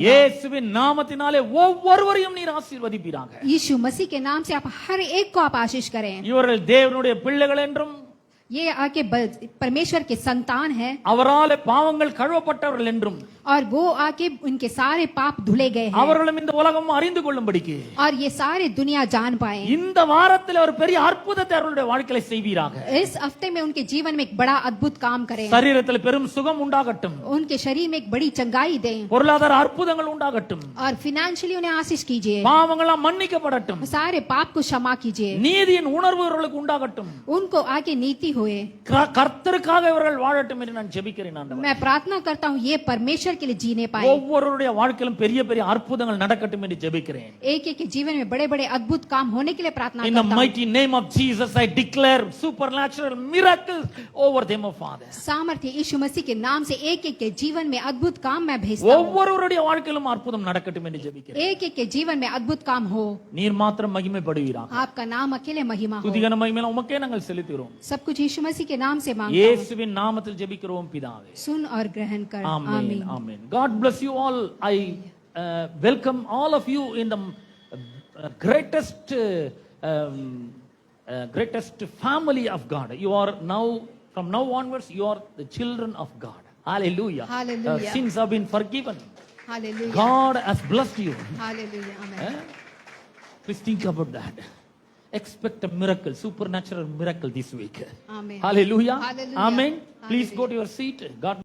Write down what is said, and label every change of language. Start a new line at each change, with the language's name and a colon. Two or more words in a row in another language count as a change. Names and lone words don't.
Tamil: இயேசுவின் நாமத்தினாலே ஒவ்வொருவரையும் நீர் ஆசீர்வதிப்பீராக.
Hindi: यीशु मसीह के नाम से आप हर एक को आप आशीष करें।
Tamil: இவர்கள் தேவனுடைய பிள்ளைகள் என்றும்
Hindi: ये आके परमेश्वर के संतान है
Tamil: அவராலே பாவங்கள் கழுவப்பட்டவர்கள் என்றும்
Hindi: और वो आके उनके सारे पाप धुले गए हैं
Tamil: அவர்களும் இந்த உலகம் அறிந்து கொள்ளும்படிக்கு
Hindi: और ये सारे दुनिया जान पाए।
Tamil: இந்த வாரத்தில் ஒரு பெரிய அற்புதத்தை அவர்களுடைய வாழ்க்கையில செய்வீராக.
Hindi: इस हफ्ते में उनके जीवन में एक बड़ा अद्भुत काम करें।
Tamil: சரீரத்தில் பெரும் சுகம் உண்டாகட்டும்,
Hindi: उनके शरीर में एक बड़ी चंगाई दें
Tamil: பொருளாதார அற்புதங்கள் உண்டாகட்டும்,
Hindi: और फिनेंशियली उन्हें आशीष कीजिए।
Tamil: பாவங்களாம் மன்னிக்கப்படட்டும்,
Hindi: सारे पाप को क्षमा कीजिए।
Tamil: நீதியின் உணர்வு இவர்களுக்கு உண்டாகட்டும்,
Hindi: उनको आगे नीति हुए।
Tamil: கர்த்தருக்காக இவர்கள் வாழட்டும் என்று நான் ஜெபிக்கிறேன் ஆண்டவரே.
Hindi: मैं प्रार्थना करता हूँ ये परमेश्वर के लिए जीने पाए।
Tamil: ஒவ்வொருவருடைய வாழ்க்கையிலும் பெரிய பெரிய அற்புதங்கள் நடக்கட்டும் என்று ஜெபிக்கிறேன்.
Hindi: एक एक के जीवन में बड़े बड़े अद्भुत काम होने के लिए प्रार्थना
English: In the
Hindi: करता हूँ।
English: mighty name of Jesus I declare supernatural miracles over them, O Father.
Hindi: सामर्थ्य यीशु मसीह के नाम से एक एक के जीवन में अद्भुत काम मैं भेजता हूँ।
Tamil: ஒவ்வொருவருடைய வாழ்க்கையிலும் அற்புதம் நடக்கட்டும் என்று ஜெபிக்கிறேன்.
Hindi: एक एक के जीवन में अद्भुत काम हो।
Tamil: நீர் மாத்திரம் மகிமைப்படுவீராக.
Hindi: आपका नाम अकेले महिमा हो।
Tamil: துதிகன மகிமையெல்லாம் உமக்கே நாங்கள் செலுத்துகிறோம்.
Hindi: सब कुछ यीशु मसीह के नाम से मांगता हूँ।
Tamil: இயேசுவின் நாமத்தில் ஜெபிக்கிறோம் பிதாவே.
Hindi: सुन और ग्रहण कर।
English: Amen.
Hindi: आमीन।
English: Amen. God bless you all. I welcome all of you in the greatest family of God. You are now, from now onwards, you are the children of God. Hallelujah. Hallelujah. Sins have been forgiven.
Hindi: हालेलुया।
English: God has blessed you.
Hindi: हालेलुया। आमीन।
English: Please think about that. Expect a miracle, supernatural miracle this week.
Hindi: आमीन।
English: Hallelujah. Hallelujah. Amen. Please Hallelujah. go to your seat. God